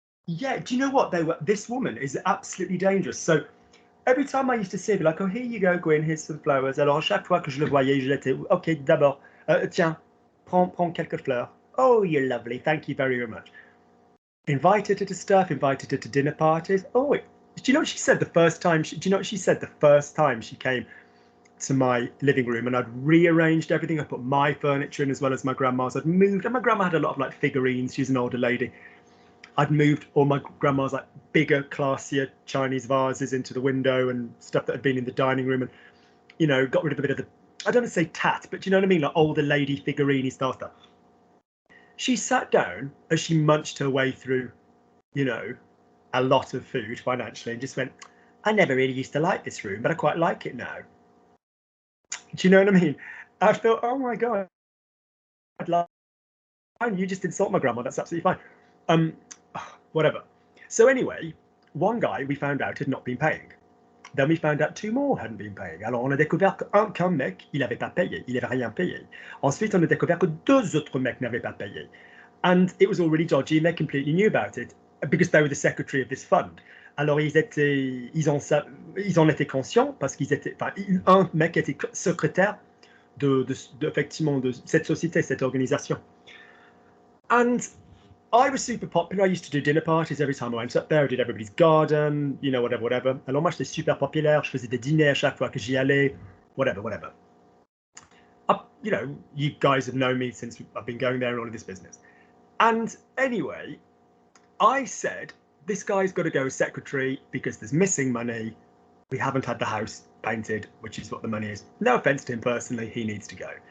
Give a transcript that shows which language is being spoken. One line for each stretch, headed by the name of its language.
English: Yeah, do you know what this woman is absolutely dangerous. So every time I used to see her, be like, oh, here you go, Gwyn, here's some flowers.
French: Alors chaque fois que je le voyais, je l'étais, ok, d'abord, tiens, prends quelques fleurs.
English: Oh, you're lovely, thank you very much. Invited her to stuff, invited her to dinner parties. Oh, do you know what she said the first time? Do you know what she said the first time she came to my living room? And I'd rearranged everything. I put my furniture in as well as my grandma's. I'd moved, and my grandma had a lot of like figurines. She's an older lady. I'd moved all my grandma's like bigger, classier Chinese vases into the window and stuff that had been in the dining room, and you know, got rid of a bit of the, I don't want to say tat, but you know what I mean, like older lady figurine style stuff. She sat down as she munched her way through, you know, a lot of food financially, and just went, I never really used to like this room, but I quite like it now. Do you know what I mean? I thought, oh my God, I'd like, you just insult my grandma, that's absolutely fine. Whatever. So anyway, one guy we found out had not been paying. Then we found out two more hadn't been paying.
French: Alors on a découvert qu'un mec, il n'avait pas payé, il n'avait rien payé. Ensuite, on a découvert que deux autres mecs n'avaient pas payé.
English: And it was already dodgy, and they completely knew about it because they were the secretary of this fund.
French: Alors ils en étaient conscients parce qu'ils étaient, enfin, un mec était secrétaire effectivement de cette société, cette organisation.
English: And I was super popular. I used to do dinner parties every time I went up there. I did everybody's garden, you know, whatever.
French: Alors moi, j'étais super populaire. Je faisais des dîners à chaque fois que j'y allais, whatever.
English: You know, you guys have known me since I've been going there and all of this business. And anyway, I said, this guy's got to go as secretary because there's missing money. We haven't had the house painted, which is what the money is. No offense to him personally, he needs to go.